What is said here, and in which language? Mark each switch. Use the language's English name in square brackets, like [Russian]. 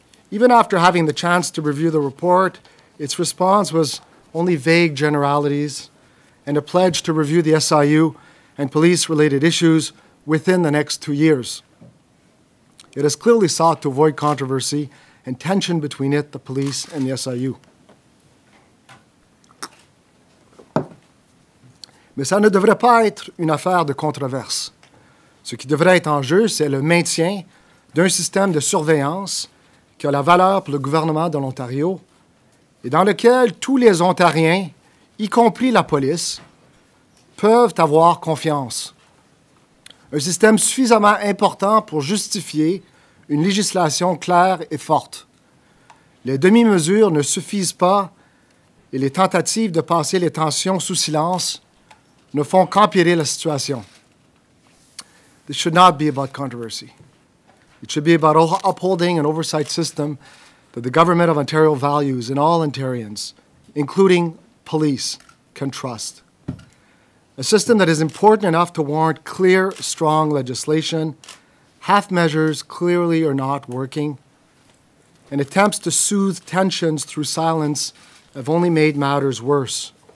[English] Even after having the chance to review the report, its response was only vague generalities and a pledge to review the SIU and police-related issues within the next 2 years. It has clearly sought to avoid controversy and tension between it, the police, and the SIU. [French] Mais ça ne devrait pas être une affaire de controverse. Ce qui devrait être en jeu, c'est le maintien d'un système de surveillance qui a la valeur pour le gouvernement de l'Ontario et dans lequel tous les Ontariens, y compris la police, peuvent avoir confiance. Un système suffisamment important pour justifier une législation claire et forte. Les demi-mesures ne suffisent pas et les tentatives de passer les tensions sous silence ne font qu'empirer la situation. [English] This should not be about controversy. It should be about upholding an oversight system that the Government of Ontario values and all Ontarians, including police, can trust. A system that is important enough to warrant clear, strong legislation, half measures clearly are not working, and attempts to soothe tensions through silence have only made matters worse.